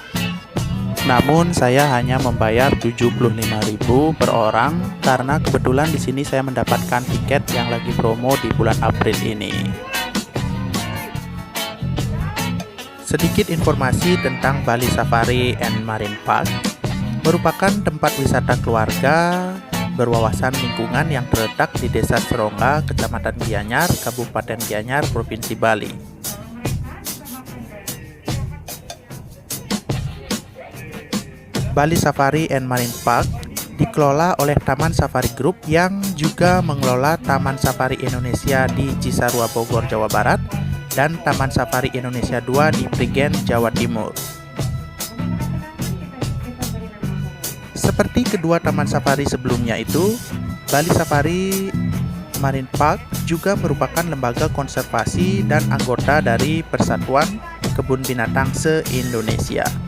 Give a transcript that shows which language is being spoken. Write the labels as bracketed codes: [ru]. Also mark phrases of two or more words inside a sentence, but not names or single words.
[id] Namun saya hanya membayar 75.000 per orang karena kebetulan di sini saya mendapatkan tiket yang lagi promo di bulan April ini. Sedikit informasi tentang Bali Safari and Marine Park. Merupakan tempat wisata keluarga berwawasan lingkungan yang terletak di Desa Serongga, Kecamatan Gianyar, Kabupaten Gianyar, Provinsi Bali. Bali Safari and Marine Park dikelola oleh Taman Safari Group yang juga mengelola Taman Safari Indonesia di Cisarua, Bogor, Jawa Barat, dan Taman Safari Indonesia 2 di Prigen, Jawa Timur. Seperti kedua taman safari sebelumnya itu, Bali Safari Marine Park juga merupakan lembaga konservasi dan anggota dari Persatuan Kebun Binatang se-Indonesia.